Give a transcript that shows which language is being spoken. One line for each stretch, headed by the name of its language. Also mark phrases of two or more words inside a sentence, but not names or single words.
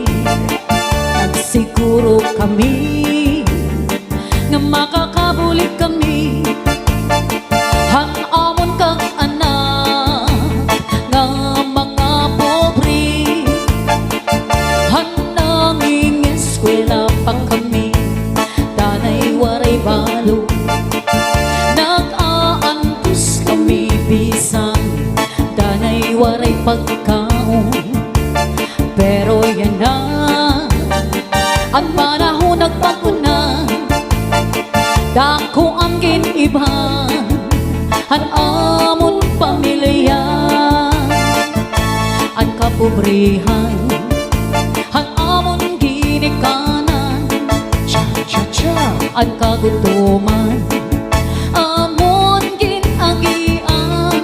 Waray: Nagsiguro kami nga makakabulig kami, han amon kag anak nga mga pobre, han nanging eskwela pa kami, danay waray balo. Nag-aantos kami bisan danay waray pagkaon. Pero yan na ang panahon nagbago na, dako ang giniban, han amon pamilya, ang kapobrihan, han amon ginikanan, ang kagutuman amon ginagian.